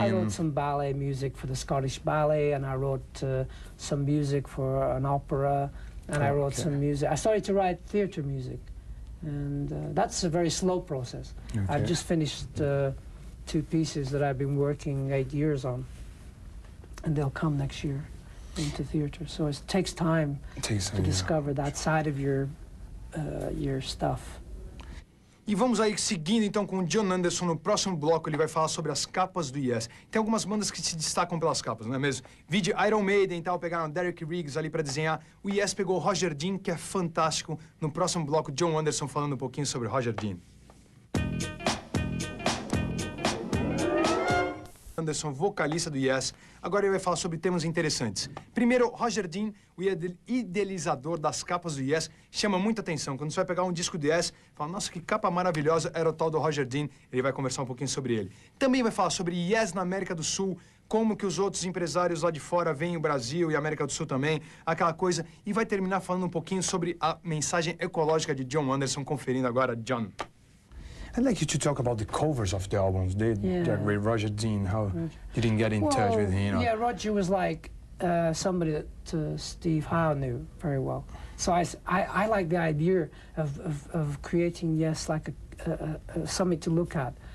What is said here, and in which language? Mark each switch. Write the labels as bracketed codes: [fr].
[en] I wrote some ballet music for the Scottish Ballet, and I wrote some music for an opera, and I wrote some music. I started to write theatre music, and that's a very slow process. I've just finished 2 pieces that I've been working 8 years on, and they'll come next year into theatre. So it takes time to discover that side of your stuff. [pt] E vamos aí seguindo então com o John Anderson. No próximo bloco ele vai falar sobre as capas do Yes. Tem algumas bandas que se destacam pelas capas, não é mesmo? Vide Iron Maiden e tal, pegaram Derek Riggs ali para desenhar. O Yes pegou Roger Dean, que é fantástico. No próximo bloco, John Anderson falando um pouquinho sobre Roger Dean. Anderson, vocalista do Yes. Agora ele vai falar sobre temas interessantes. Primeiro, Roger Dean, o idealizador das capas do Yes, chama muita atenção. Quando você vai pegar um disco do Yes, fala, nossa, que capa maravilhosa, era o tal do Roger Dean. Ele vai conversar um pouquinho sobre ele. Também vai falar sobre Yes na América do Sul, como que os outros empresários lá de fora veem o Brasil e a América do Sul também, aquela coisa. E vai terminar falando um pouquinho sobre a mensagem ecológica de John Anderson, conferindo agora John. [en] I'd like you to talk about the covers of the albums. With Roger Dean, how you didn't get in touch with him, you know? Yeah, Roger was like somebody that Steve Howe knew very well. So I like the idea of creating, Yes, like something to look at.